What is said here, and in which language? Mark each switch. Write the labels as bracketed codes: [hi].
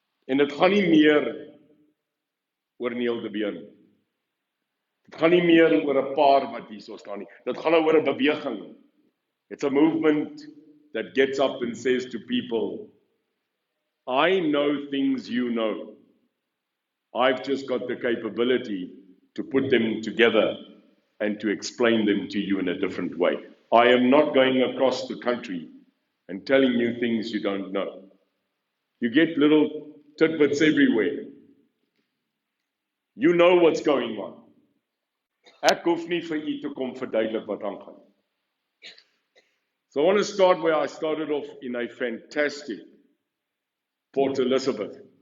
[af] En dit gaan nie meer oor Neil de Beer nie. Dit gaan nie meer oor 'n paar wat hier so staan nie. Dit gaan oor 'n beweging. [en] It's a movement that gets up and says to people, I know things you know. I've just got the capability to put them together and to explain them to you in a different way. I am not going across the country and telling you things you don't know. You get little tidbits everywhere. You know what's going on. [af] Ek hoef nie vir u te kom verduidelik wat aangaan. [en] So I want to start where I started off in a fantastic Port Elizabeth.